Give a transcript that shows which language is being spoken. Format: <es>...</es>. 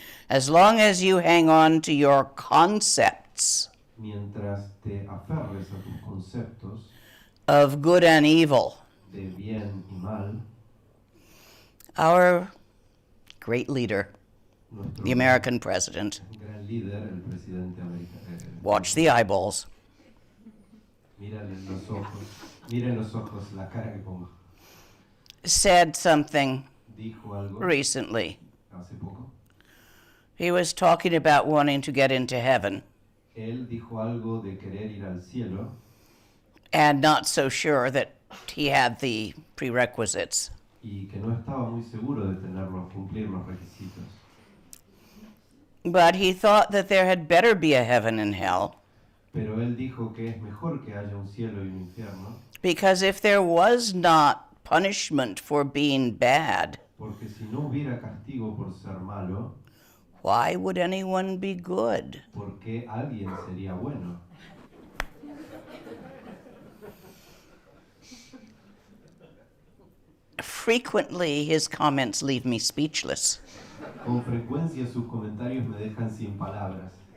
<en>As long as you hang on to your concepts</en> <es>Mientras te aferres a tus conceptos</es> <en>of good and evil.</en> <es>de bien y mal,</es> <en>Our great leader,</en> <es>nuestro</es> <en>the American president,</en> <es>gran líder, el presidente americano,</es> <en>watch the eyeballs,</en> <es>miren los ojos, la cara que pongo.</es> <en>said something</en> <es>Dijo algo</es> <en>recently.</en> <es>hace poco.</es> <en>He was talking about wanting to get into heaven</en> <es>Él dijo algo de querer ir al cielo</es> <en>and not so sure that he had the prerequisites.</en> <es>y que no estaba muy seguro de cumplir los requisitos.</es> <en>But he thought that there had better be a heaven and hell,</en> <es>Pero él dijo que es mejor que haya un cielo y un infierno,</es> <en>because if there was not punishment for being bad,</en> <es>porque si no hubiera castigo por ser malo,</es> <en>why would anyone be good?</en> <es>¿por qué alguien sería bueno?</es> <en>Frequently, his comments leave me speechless.</en> <es>Con frecuencia sus comentarios me dejan sin palabras.</es>